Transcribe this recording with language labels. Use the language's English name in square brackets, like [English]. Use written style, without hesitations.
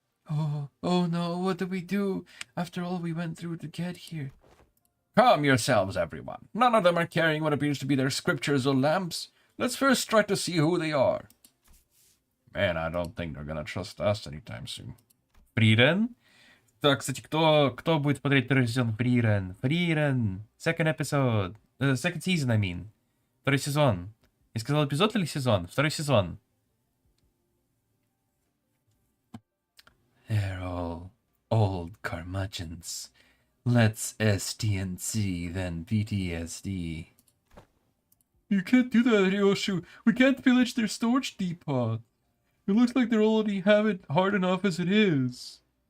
[English] Oh no, what do we do? After all we went through to get here. Calm yourselves, everyone. None of them are carrying what appears to be their scriptures or lamps. Let's first try to see who they are. Man, I don't think they're gonna trust us anytime soon. [Russian] Фрирен? Так, кстати, кто будет смотреть второй сезон? [English] Фрирен. Second episode. Second season, I mean. [Russian] Второй сезон. Я сказал эпизод или сезон? Второй сезон. [English] They're all old curmudgeons. Let's STNC, then PTSD. You can't do that, Ryoshu. We can't pillage their storage depot. It looks like they already have it hard enough as it is.